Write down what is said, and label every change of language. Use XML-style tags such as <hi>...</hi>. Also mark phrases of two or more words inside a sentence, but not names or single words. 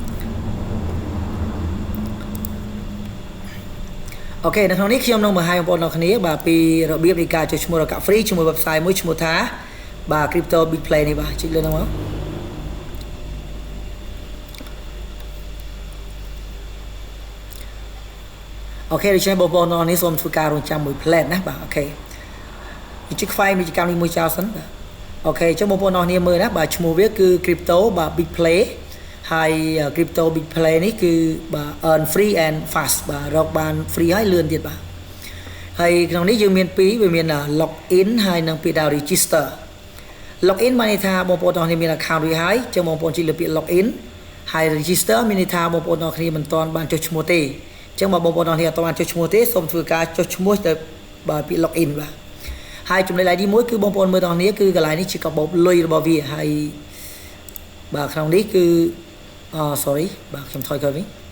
<km>អូខេនៅក្នុងនេះខ្ញុំនឹងបង្ហាញបងប្អូនទាំងគ្នាបាទពីរបៀបនៃការចុះឈ្មោះរកកាក់ free ជាមួយ website មួយឈ្មោះថាបាទ Crypto Big Play នេះបាទចុចលើហ្នឹងមកអូខេដូច្នេះបងប្អូនទាំងនេះសូមធ្វើការរងចាំមួយ plan ណាបាទអូខេចុចខ្វែងវិជ្ជកម្មនេះមួយចោល សិនបាទអូខេអញ្ចឹងបងប្អូនទាំងនេះមើលណាបាទឈ្មោះវាគឺ Crypto បាទ Big Play ហើយ Crypto Big Play នេះគឺបាទ</km> <en>earn free and fast</en> <km>បាទរកបាន free ហើយលឿនទៀតបាទហើយក្នុងនេះយើងមាន 2វាមាន</km> <en>log in</en> <km>ហើយនិងពាក្យថា</km> <en>register log in</en> <km>មានន័យថាបងប្អូនទាំងគ្នាមាន account រួចហើយចឹងបងប្អូនចុចលើពាក្យ</km> <en>log in</en> <km>ហើយ register មានន័យថាបងប្អូនទាំងគ្នាមិនទាន់បានចុះឈ្មោះទេចឹងបើបងប្អូនទាំងគ្នាអត់បានចុះឈ្មោះទេសូមធ្វើការចុះឈ្មោះទៅបាទពាក្យ</km> <en>log in</en> <km>បាទហើយចំណុច ID មួយគឺបងប្អូនមើលទាំងគ្នាគឺកន្លែងនេះជាកាបូបលុយរបស់វាហើយបាទក្នុងនេះគឺsorry បាទខ្ញុំថយក្រោយវិញ</km>